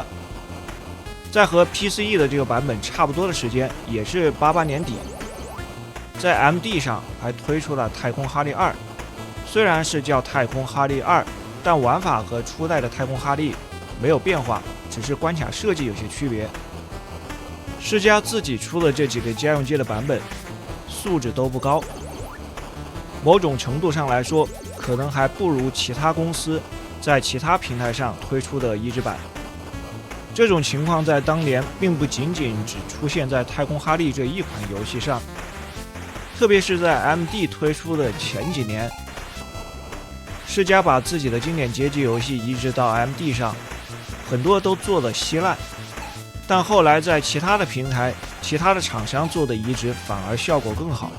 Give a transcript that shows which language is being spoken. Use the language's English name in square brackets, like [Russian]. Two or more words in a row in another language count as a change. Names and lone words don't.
[Chinese] 在和 PCE 的这個版本差不多的時間，也是88年底，在 MD 上還推出了太空哈利2。雖然是叫太空哈利2，但玩法和初代的太空哈利沒有變化，只是關卡設計有些區別。世嘉自己出的這幾個家用機的版本素質都不高，某種程度上來說，可能還不如其他公司在其他平台上推出的移植版。這種情況在當年並不僅僅只出現在太空哈利這一款遊戲上，特別是在 MD 推出的前幾年，世嘉把自己的經典街機遊戲移植到 MD 上，很多都做得稀爛，但後來在其他的平台、其他的廠商做的移植反而效果更好。